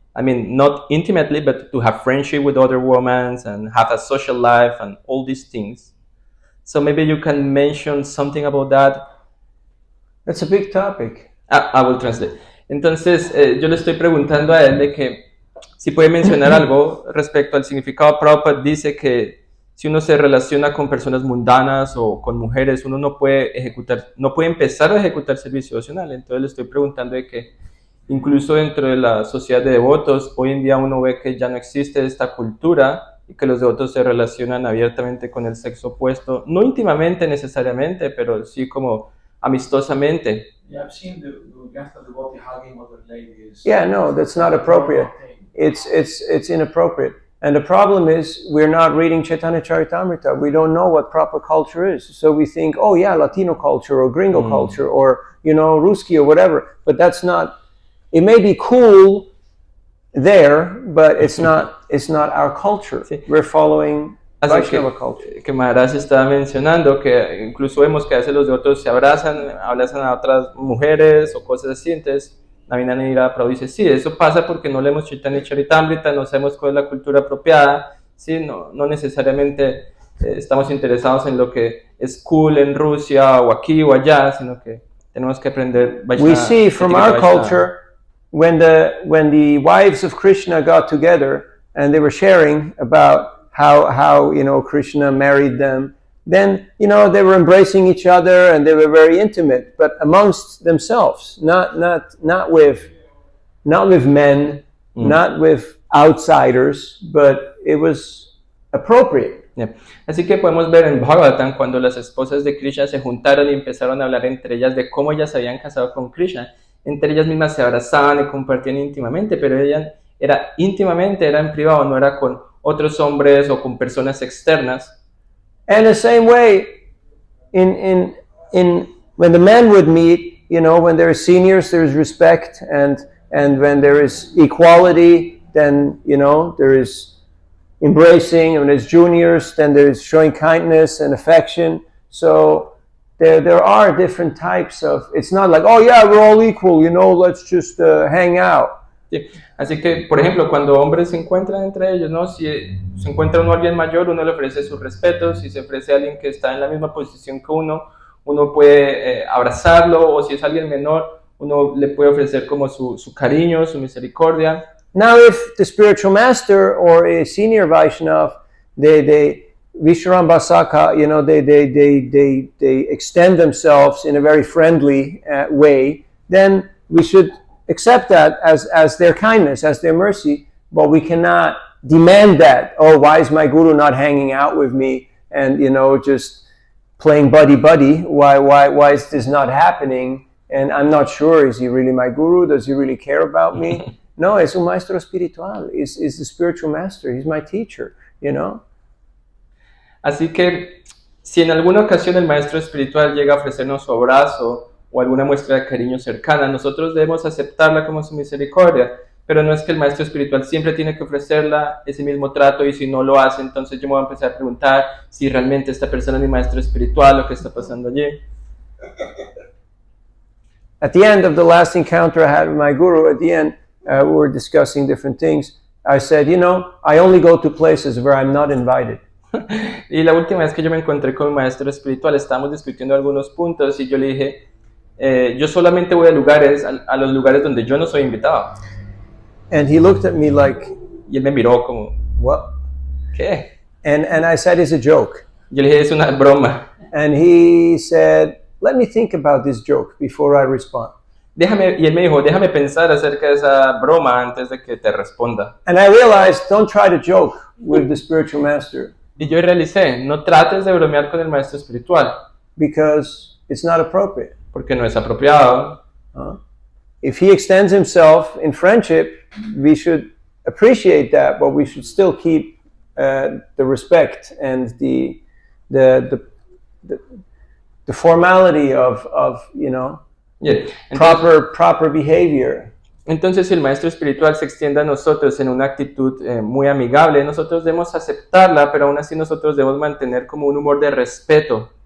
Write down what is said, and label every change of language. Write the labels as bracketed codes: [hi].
[en] I mean, not intimately, but to have friendship with other women and have a social life and all these things. So maybe you can mention something about that. That's a big topic. I will translate. [es] Entonces, yo le estoy preguntando a él de que si puede mencionar algo respecto al significado. Prabhupada dice que si uno se relaciona con personas mundanas o con mujeres, uno no puede empezar a ejecutar servicio devocional. Entonces le estoy preguntando de que incluso dentro de la sociedad de devotos, hoy en día uno ve que ya no existe esta cultura y que los devotos se relacionan abiertamente con el sexo opuesto, no íntimamente necesariamente, pero sí como amistosamente. [en] Yeah, I've seen the Gangsta devotee hugging other ladies. Yeah, no, that's not appropriate. It's inappropriate. And the problem is we're not reading Chaitanya Charitamrita. We don't know what proper culture is. So we think, oh yeah, Latino culture or gringo culture or, Ruski or whatever. But that's not, it may be cool there, but it's not our culture. [es] Sí. [en] We're following [es] Así [en] Vaishnava culture. [es] que Maharaj estaba mencionando que incluso vemos que a veces los devotos se abrazan a otras mujeres o cosas así. Entonces Navinanira Prabhu dice, sí, eso pasa porque no leemos Chaitanya Charitamrita, no sabemos cuál es la cultura apropiada, ¿sí? No necesariamente estamos interesados en lo que es cool en Rusia o aquí o allá, sino que tenemos que aprender Vaishnava. [en] We see from our culture, when the wives of Krishna got together and they were sharing about how Krishna married them, then they were embracing each other and they were very intimate, but amongst themselves, not with men, not with outsiders, but it was appropriate. Yeah. [es] Así que podemos ver en Bhagavatam cuando las esposas de Krishna se juntaron y empezaron a hablar entre ellas de cómo ellas se habían casado con Krishna. Entre ellas mismas se abrazaban y compartían íntimamente, pero ella era en privado, no era con otros hombres o con personas externas. [en] And the same way, in when the men would meet, when there are seniors, there is respect, and when there is equality, then there is embracing, and when there's juniors, then there is showing kindness and affection. So there are different types of. It's not like, oh yeah, we're all equal, let's just hang out. [es] Sí. Así que, por ejemplo, cuando hombres se encuentran entre ellos, ¿no? Si se encuentra uno a alguien mayor, uno le ofrece sus respetos. Si se ofrece a alguien que está en la misma posición que uno puede abrazarlo, o si es alguien menor, uno le puede ofrecer como su cariño, su misericordia. [en] Now, if the spiritual master or a senior Vaishnava, they Visharam Basaka, they extend themselves in a very friendly way, then we should accept that as their kindness, as their mercy, but we cannot demand that. Oh, why is my guru not hanging out with me and just playing buddy? Why is this not happening? And I'm not sure, is he really my guru? Does he really care about me? [es] No, es un maestro espiritual. [en] Is the spiritual master. He's my teacher, [es] Así que si en alguna ocasión el maestro espiritual llega a ofrecernos su abrazo o alguna muestra de cariño cercana, nosotros debemos aceptarla como su misericordia, pero no es que el maestro espiritual siempre tiene que ofrecerla ese mismo trato, y si no lo hace, entonces yo me voy a empezar a preguntar si realmente esta persona es mi maestro espiritual o qué está pasando allí. [en] At the end of the last encounter I had with my guru, at the end, we were discussing different things. I said, you know, I only go to places where I'm not invited. [es] Y la última vez que yo me encontré con mi maestro espiritual, estábamos discutiendo algunos puntos y yo le dije, yo solamente voy a los lugares donde yo no soy invitado. [en] And he looked at me like, [es] Y él me miró como, [en] what? [es] ¿qué? [en] And I said, it's a joke. [es] Yo le dije, es una broma. [en] And he said, let me think about this joke before I respond. [es] Y él me dijo, déjame pensar acerca de esa broma antes de que te responda. [en] And I realized, don't try to joke with the spiritual master [es] Y yo realicé, no trates de bromear con el maestro espiritual, [en] because it's not appropriate. [es] porque no es apropiado. [en] If he extends himself in friendship, we should appreciate that, but we should still keep the respect and the formality of you know, [es] Bien, entonces, [en] proper behavior. [es] entonces, si el maestro espiritual se extiende a nosotros en una actitud muy amigable, nosotros debemos aceptarla, pero aún así nosotros debemos mantener como un humor de respeto.